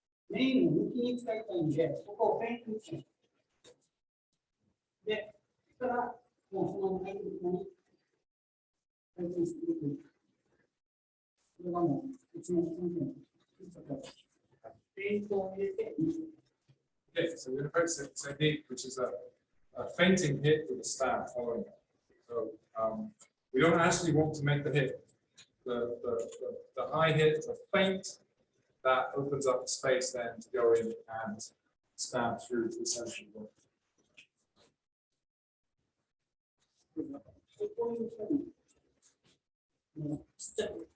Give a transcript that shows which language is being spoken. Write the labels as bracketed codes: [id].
[ja] メインを抜きに使いたいんで、ここをフェイントにします。で、そしたら、もうそのまま入っていくのに、フェイントにしていく。これはもう、うちの先生のフェイントを入れて、 [en] Okay, so we're going to practice a technique which is a fainting hit with a stab following it. So we don't actually want to make the hit. The high hit is a feint that opens up the space then to go in and stab through to the center of the body. [ja] こういうふうに、ちっちゃい。